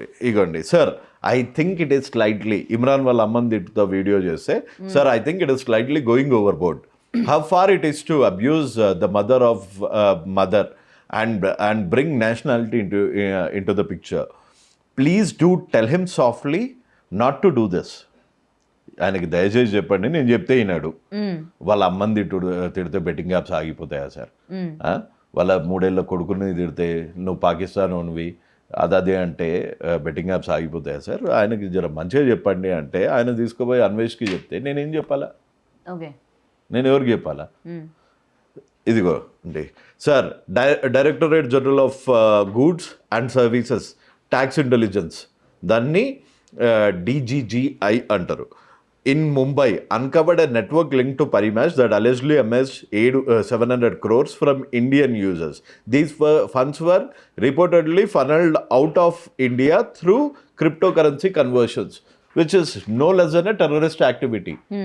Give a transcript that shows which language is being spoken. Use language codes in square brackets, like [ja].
[te] ఇగోండి sir, [en] I think it is slightly Imran [te] వాళ్ళ అమ్మని తిట్టుతో వీడియో చేస్తే sir [en] I think it is slightly going over board. How far it is to abuse the mother and bring nationality into the picture. Please do tell him softly not to do this. [te] ఆయనకి దయచేసి చెప్పండి, నేను చెప్తే ఈనాడు. వాళ్ళ అమ్మని తిడితే betting apps ఆగిపోతాయా sir? వాళ్ళ 3 ఏళ్ళ కొడుకుని తిడితే నువ్వు పాకిస్తాన్ ఉన్నవి అదే అంటే బెట్టింగ్ యాప్స్ ఆగిపోతాయా సార్? ఆయనకి జర మంచిగా చెప్పండి అంటే ఆయన తీసుకుపోయి అన్వేష్కి చెప్తే నేనేం చెప్పాలా? నేను ఎవరికి చెప్పాలా? ఇదిగో అండి sir, directorate general of goods and services tax intelligence, దాన్ని DGGI అంటారు. [en] In Mumbai, uncovered a network linked to Parimash that allegedly amassed 700 crores from Indian users. These funds were reportedly funneled out of India through cryptocurrency conversions, which is no less than a terrorist activity.